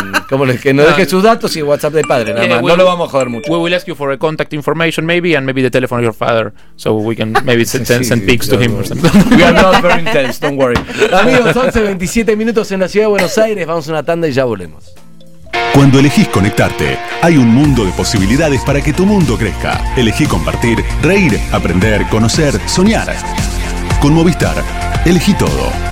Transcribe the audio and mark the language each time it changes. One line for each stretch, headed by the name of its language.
Spanish: ¿Cómo les que no deje sus datos y WhatsApp del padre, nada más. No lo vamos a joder mucho.
English: We will ask you for a contact information, maybe, and maybe the telephone of your father, so we can maybe send pics to him or something. We are not very intense, don't worry.
Spanish: Amigos, 11:27 minutos en la ciudad de Buenos Aires. Vamos a una tanda y ya volvemos. Cuando elegís conectarte, hay un mundo de posibilidades para que tu mundo crezca. Elegí compartir, reír, aprender, conocer, soñar. Con Movistar, elegí todo.